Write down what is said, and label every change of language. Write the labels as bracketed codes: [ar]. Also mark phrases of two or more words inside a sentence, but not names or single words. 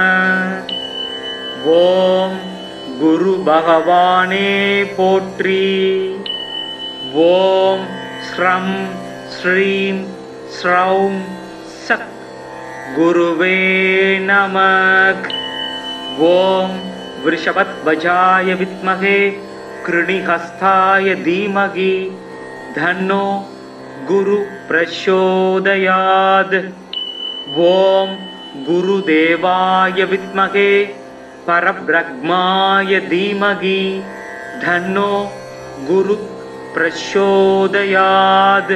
[ta] ஓம் குரு பகவானே போற்றி। [sa] ஓம் ஸ்ரம் ஸ்ரீம் ஸ்ரௌம் சக் குருவே நமக்। ஓம் वृषभध्वजाय विद्महे कृणिहस्ताय धीमहि तन्नो गुरु प्रचोदयात्। ओम गुरुदेवाय विद्महे परब्रह्माय धीमहि तन्नो गुरु प्रचोदयात्।